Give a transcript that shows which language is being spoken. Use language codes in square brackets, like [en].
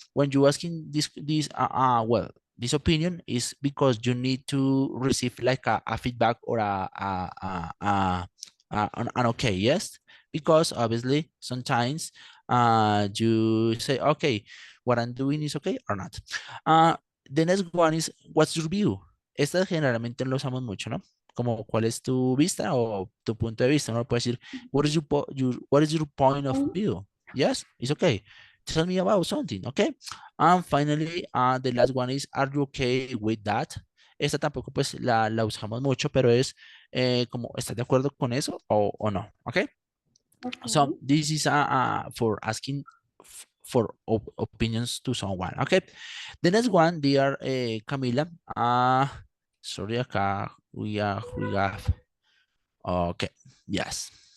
[en] When you asking this well, this opinion is because you need to receive like a feedback, or an okay, yes, because obviously sometimes you say, okay, what I'm doing is okay or not. The next one is, what's your view? [es] Esta generalmente lo usamos mucho, ¿no? Como, ¿cuál es tu vista o tu punto de vista? Uno puede decir, [en] what is your point of Um, view? Yes, it's okay. Tell me about something, okay? And finally, the last one is, are you okay with that? [es] Esta tampoco pues la usamos mucho, pero es como, ¿estás de acuerdo con eso o no? [en] Okay. So okay. this is for asking for opinions to someone. Okay. The next one, dear Camila. Sorry, acá we have. Okay. Yes.